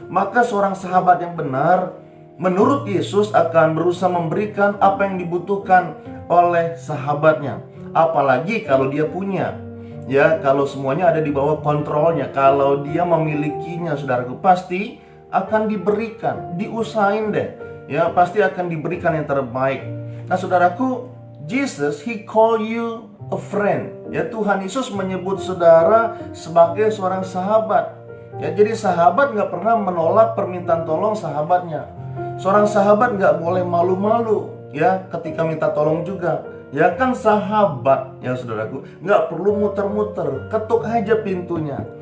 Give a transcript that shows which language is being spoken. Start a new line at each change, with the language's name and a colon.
Indonesian: Maka seorang sahabat yang benar, menurut Yesus, akan berusaha memberikan apa yang dibutuhkan oleh sahabatnya. Apalagi kalau dia punya, ya, kalau semuanya ada di bawah kontrolnya, kalau dia memilikinya, saudaraku, pasti akan diberikan. Diusahain deh, ya, pasti akan diberikan yang terbaik. Nah, saudaraku,
English: Jesus, He call you a friend.
Indonesian: Ya, Tuhan Yesus menyebut saudara sebagai seorang sahabat. Ya, jadi sahabat nggak pernah menolak permintaan tolong sahabatnya. Seorang sahabat nggak boleh malu-malu, ya, ketika minta tolong juga. Ya kan, sahabat, ya saudaraku, nggak perlu muter-muter, ketuk aja pintunya.